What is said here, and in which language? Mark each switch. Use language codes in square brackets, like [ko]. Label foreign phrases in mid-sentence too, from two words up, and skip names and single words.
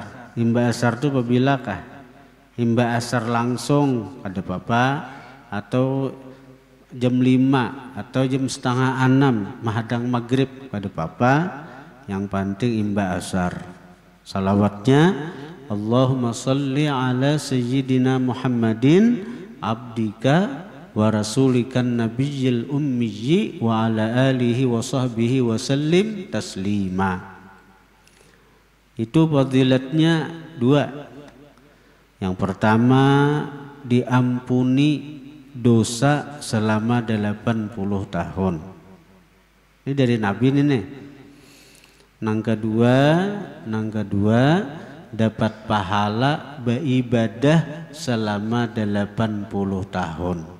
[bjn] Imba asar itu apabila imba asar langsung ada apa-apa, atau jam 5 atau jam setengah 6 menghadang maghrib pada apa-apa, yang penting imba asar. [ar] Salawatnya اللهم صل على سيدنا محمد عبدك ورسولك النبي الأمي وعلى آله وصحبه وسلم تسليما. [bjn] Itu fadilatnya 2. Yang pertama diampuni dosa selama 80 tahun. Ini dari Nabi ini nih. Nang kedua dapat pahala beribadah selama 80 tahun.